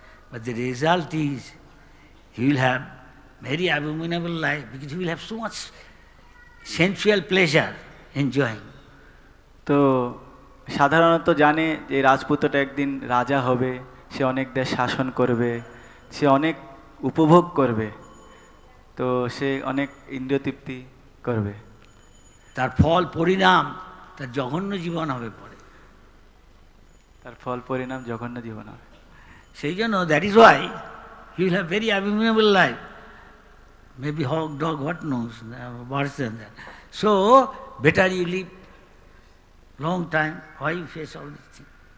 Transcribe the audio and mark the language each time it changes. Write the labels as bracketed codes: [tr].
[en] But the result is he will have very abominable life because he will have so much sensual pleasure enjoying. [bn] তো সাধারণত জানে যে রাজপুত্রটা একদিন রাজা হবে, সে অনেক দেশ শাসন করবে, সে অনেক উপভোগ করবে, তো সে অনেক ইন্দ্রিয়তৃপ্তি করবে। তার ফল পরিণাম তার জঘন্য জীবন হবে পরে, তার ফল পরিণাম জঘন্য জীবন হবে। সেই জন্য [en] That is why he will have very abnormal life, maybe hawk dog what knows worse than that. So better you live long time. Why you face all these things?